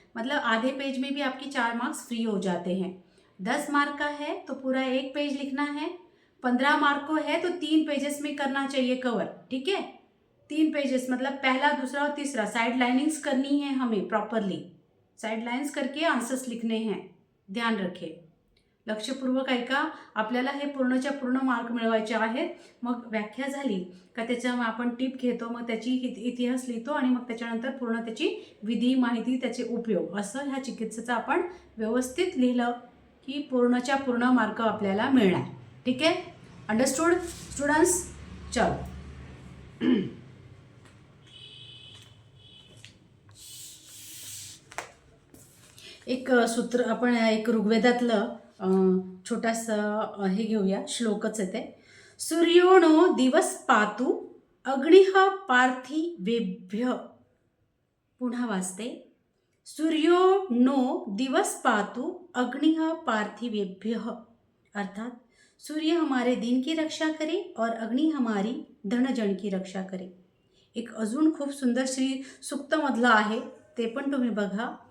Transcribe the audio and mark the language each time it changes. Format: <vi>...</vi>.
<hi>मतलब आधे पेज में भी आपकी 4 मार्क्स फ्री हो जाते हैं. 10 मार्क का है तो पूरा 1 पेज लिखना है. 15 मार्क को है तो 3 पेजेस में करना चाहिए कवर. ठीक है. 3 पेजेस मतलब पहला, दूसरा और तीसरा. साइड लाइनिंग्स करनी है हमें प्रॉपरली. साइड लाइन्स करके आन्सर्स लिखने हैं. ध्यान रखें.</hi> <mr>लक्षपूर्वक ऐका. आपल्याला हे पूर्णच्या पूर्ण मार्क मिळवायचे आहेत. मग व्याख्या झाली का त्याच्या आपण टिप घेतो, मग त्याची इतिहास लिहितो आणि मग त्याच्यानंतर पूर्ण त्याची विधी, माहिती, त्याचे उपयोग असं ह्या चिकित्सेचं आपण व्यवस्थित लिहिलं की पूर्णच्या पूर्ण मार्क आपल्याला मिळणार. ठीक आहे.</mr> <en>Understood students?</en> <hi>चलो.</hi> <mr>एक सूत्र आपण एक ऋग्वेदातलं छोटासा हे घेऊया. श्लोकच येते.</mr> <sa>सूर्यो नो दिवस पातु अग्निः पार्थिवेभ्य.</sa> <mr>पुन्हा वाचते.</mr> <sa>सूर्यो नो दिवस पातु अग्निः पार्थिवेभ्य.</sa> <hi>अर्थात सूर्य हमारे दिन की रक्षा करे और अग्नि हमारी धनजन की रक्षा करे.</hi> <mr>एक अजून खूप सुंदर श्री सूक्तमधलं आहे, ते पण तुम्ही बघा.</mr>